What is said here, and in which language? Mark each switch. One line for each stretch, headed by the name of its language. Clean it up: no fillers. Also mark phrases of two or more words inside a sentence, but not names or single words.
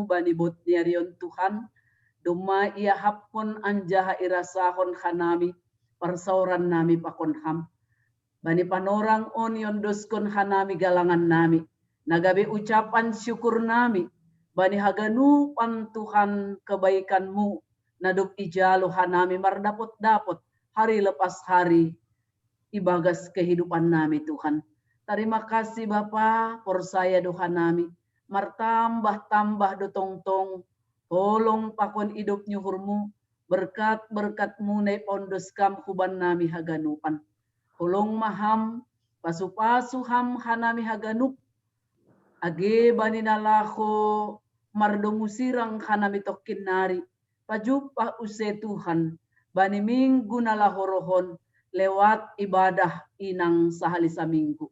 Batak Simalungun: bani botniarion Tuhan, duma ia hapkon anjaha irasahon hanami persauran nami pakon ham, bani panorang onion doskon hanami galangan nami, nagabe
Indonesian: ucapan syukur
Batak Simalungun: nami, bani haganupan Tuhan kebaikanmu, nadup ijalo hanami mardapot-dapot,
Indonesian: hari lepas hari,
Batak Simalungun: ibagas kehidupan nami Tuhan.
Indonesian: Terima kasih Bapa,
Batak Simalungun: por saya doa nami, martambah-tambah do tongtong, tolong pakon hidup nyuhurmu, berkat-berkatmu ne pondos kam kuban nami haganupan. Tolong maham, pasu-pasu ham hanami haganup, age bani nalaho, mardomusirang hanami tokin nari, pajupa use Tuhan, bani minggu nalahorohon
Indonesian: lewat ibadah
Batak Simalungun: inang sahalisa minggu.